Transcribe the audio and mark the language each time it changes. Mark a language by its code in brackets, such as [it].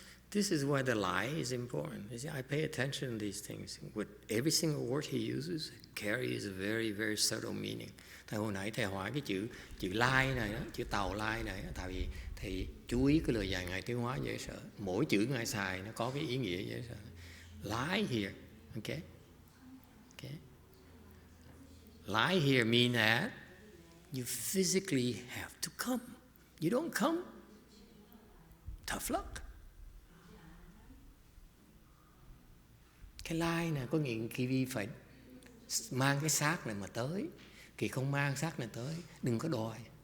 [en] This is why the lie is important. You see, I pay attention to these things. With every single word he uses carries a very, very subtle meaning. [vi] Tại hồi nãy thầy hỏi cái chữ lai này đó, chữ tàu lai này, tại vì thầy chú ý cái lời dạy Ngài Tiến Hóa dễ sợ. Mỗi chữ Ngài xài nó có cái ý nghĩa dễ sợ. [en] Lie here, okay? Lie here mean that you physically have to come. You don't come, tough luck. [vi] Cái lie này có nghĩa Kiwi phải mang cái xác này mà tới. Kỳ không mang xác này tới, đừng có đòi.